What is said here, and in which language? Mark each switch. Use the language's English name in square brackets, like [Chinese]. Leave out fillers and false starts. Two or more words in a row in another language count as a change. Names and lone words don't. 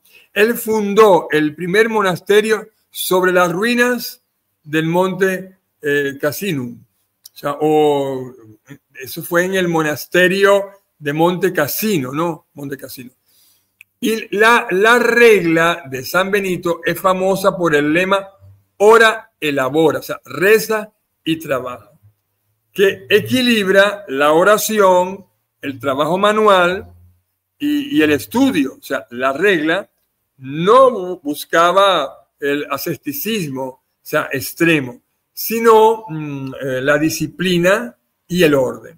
[Spanish] Él fundó el primer monasterio sobre las ruinas del monte Casinum. Eso fue en el monasterio de Monte Cassino, ¿no? Monte Cassino. Y la regla de San Benito es famosa por el lema [Latin] ora et labora, [Spanish] o sea, reza y trabaja, que equilibra la oración, el trabajo manual y el estudio. O sea, la regla no buscaba el asceticismo, o sea, extremo, sino la disciplina y el orden.